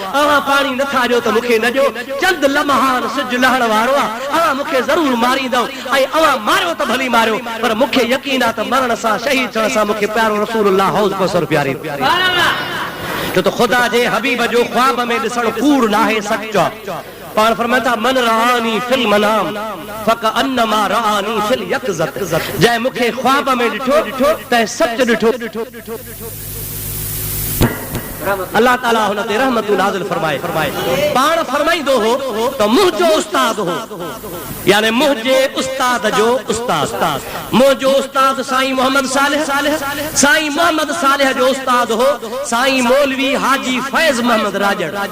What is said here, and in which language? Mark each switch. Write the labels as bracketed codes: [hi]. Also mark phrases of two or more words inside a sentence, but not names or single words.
[sd] अवां पाणी नथा ॾियो त मूंखे न ॾियो, चंद लम्हान सिज लहण वारो आहे, अवां मूंखे ज़रूरु मारींदव ऐं अवां मारियो त भली मारियो, पर मूंखे यकीन आहे त मरण सां शहीद थियण सां मूंखे प्यारो रसूलुल्लाह हौज़ कौसर प्यारी। छो त ख़ुदा जे हबीब जो ख्वाब में ॾिसणु कूड़ नाहे, सचो आहे। पाण फरमाता [ar] من رآني في المنام فكأنما رآني في اليقظة, [sd] जंहिं मूंखे ख्वाब में ॾिठो तंहिं सच ॾिठो। अल्लाह ताला हुन ते रहमत नाज़िल फरमाए। पाण फरमाईंदो हो त मुंहिंजो उस्ताद हो, यानी मुंहिंजे उस्ताद जो उस्ताद, मुंहिंजो उस्ताद साईं मोहम्मद सालिह, साईं मोहम्मद सालिह जो उस्ताद हो साईं मौलवी हाजी फैज़ मोहम्मद राजड़।